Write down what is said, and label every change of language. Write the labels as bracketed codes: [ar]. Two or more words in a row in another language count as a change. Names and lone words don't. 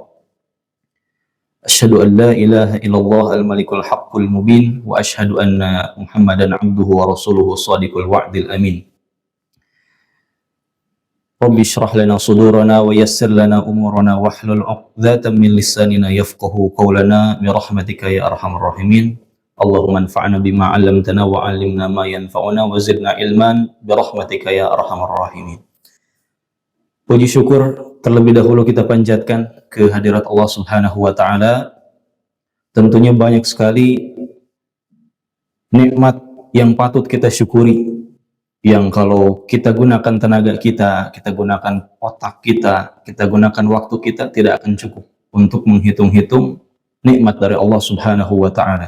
[ar] أشهد أن لا إله إلا الله الملك الحق المبين وأشهد أن محمدا عبده ورسوله صادق الوعد الأمين. رب اشرح لنا صدورنا ويسر لنا أمورنا واحلل عقدة من لساننا يفقهوا قولنا برحمتك يا أرحم الراحمين. اللهم انفعنا بما علمتنا وعلمنا ما ينفعنا وزدنا علما برحمتك يا أرحم الراحمين. [id] Puji syukur terlebih dahulu kita panjatkan ke hadirat Allah [ar] سبحانه وتعالى. [id] Tentunya banyak sekali nikmat yang patut kita syukuri, yang kalau kita gunakan tenaga kita gunakan otak kita gunakan waktu kita, tidak akan cukup untuk menghitung-hitung nikmat dari Allah [ar] سبحانه وتعالى.